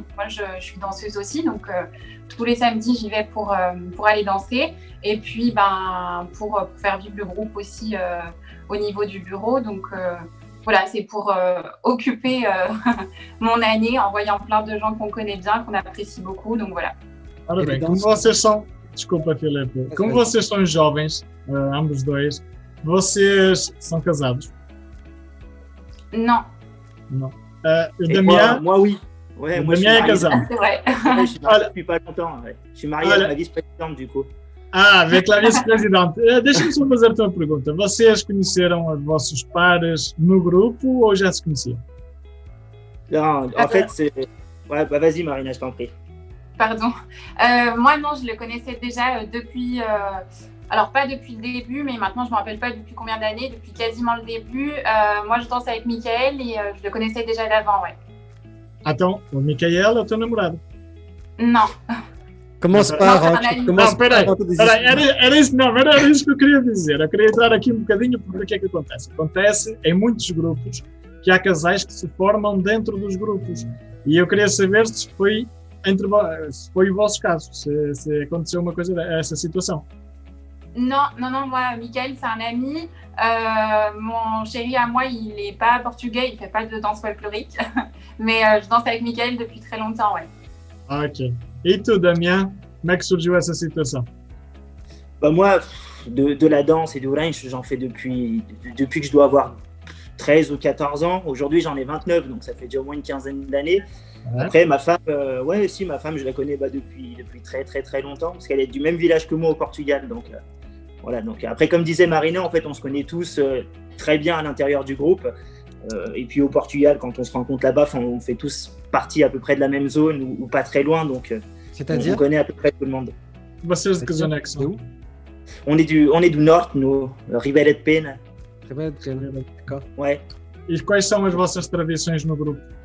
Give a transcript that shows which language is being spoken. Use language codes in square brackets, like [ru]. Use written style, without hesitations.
[fr] Donc moi je suis danseuse aussi. Donc tous les samedis j'y vais pour aller danser. Et puis pour faire vivre le groupe aussi au niveau du bureau. Donc voilà, c'est pour occuper mon année en voyant plein de gens qu'on connaît bien, qu'on apprécie beaucoup. Donc voilà. [pt] Ora bem, como vocês são, desculpa Filipe, como vocês são jovens, ambos dois, vocês são casados? [fr] Non. Non. Damien? Moi, oui. Ouais, moi, Damien est casado. C'est vrai. Ouais, je suis marié depuis pas longtemps. Ouais. Je suis marié à ma vice-présidente, du coup. [pt] Avec a vice-presidente. Deixa-me só fazer-te uma pergunta. Vocês conheceram os vossos pares no grupo ou já se conheciam? [fr] Non, en fait, c'est... Ouais, bah vas-y Marina, je t'en prie. Pardon. Moi, non, je le connaissais déjà depuis... alors, pas depuis le début, mais maintenant, je ne me rappelle pas depuis combien d'années, depuis quasiment le début. Moi, je danse avec Michael et je le connaissais déjà d'avant, ouais. [pt] Então, o Michael é o teu namorado. [fr] Non. Commence [pt] Não, [fr] par. [pt] Não, peraí, era isso que eu queria dizer. Eu queria entrar aqui um bocadinho porque o que é que acontece? Acontece em muitos grupos que há casais que se formam dentro dos grupos. E eu queria saber se foi o vosso caso, se aconteceu uma coisa essa situação. [fr] Non, moi, Michael, c'est un ami. Mon chéri à moi, il n'est pas portugais, il ne fait pas de danse folklorique. Mais je danse avec Michael depuis très longtemps, ouais. Ok. [pt] E tu, Damien, como é que surgiu essa situação? [fr] Bah moi, de la danse et du range, j'en fais depuis que je dois avoir 13 ou 14 ans. Aujourd'hui, j'en ai 29, donc ça fait déjà au moins une quinzaine d'années. Ouais. Après, ma femme, ma femme, je la connais depuis très très très longtemps, parce qu'elle est du même village que moi au Portugal. Donc voilà. Donc après, comme disait Marina, en fait, on se connaît tous très bien à l'intérieur du groupe. Et puis au Portugal, quand on se rencontre là-bas, on fait tous partie à peu près de la même zone ou pas très loin, donc on connaît à peu près tout le monde. [pt] Vocês de que zona é que são? [fr] On est du norte, nous, Ribeira de Pena. Ribeira de Pena, d'accord. Ouais. [pt] E quais são as vossas tradições no grupo?